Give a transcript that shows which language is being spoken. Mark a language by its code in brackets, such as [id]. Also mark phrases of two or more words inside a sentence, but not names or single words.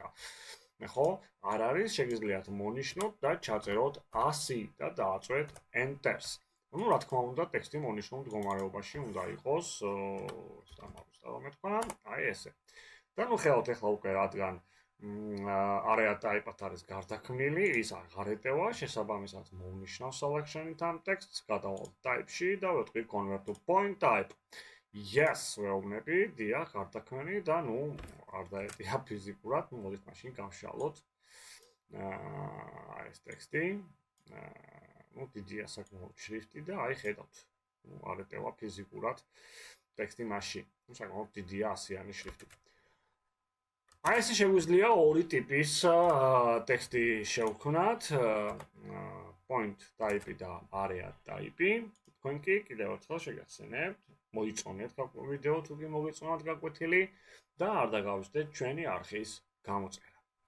[ka] ხო, არ არის, შეგიძლიათ მონიშნოთ და ჩაწეროთ 100 და დააწვეთ enter-ს. Ну, რა თქმა უნდა, ტექსტი მონიშნულ მდგომარეობაში უნდა იყოს, ამავე თქვა, აი ესე. და ნუ ხედავთ ახლა უკვე რადგან [en] area type- [ka] ად არის გარდაქმნილი, ის აღარ ეტევა, შესაბამისად მოვნიშნავ selection-ით ამ ტექსტს, გადავალ type-ში და ვეთქვი [en] convert to point type. Yes, [ka] ვეუბნები, დიახ, გარდაქმნილი და ნუ არ დაეტია ფიზიკურად, ნუ მოდით მაშინ გავშალოთ აი ეს ტექსტი. ნუ დიდია საკმაოდ შრიფტი და აი ხედავთ, ნუ არ ეტევა ფიზიკურად ტექსტი მასში. ნუ საკმაოდ დიდია 100-იანი შრიფტი. აი ესე შეგვიძლია ორი ტიპის ტექსტი შევქმნათ, [en] point type [ka] და [en] area type. [ka] თქვენ კი კიდევ ერთხელ შეგახსენებთ, მოიწონეთ ვიდეო თუ კი მოგეწონათ გაკვეთილი და არ დაგავიწყდეთ ჩვენი არხის გამოწერა.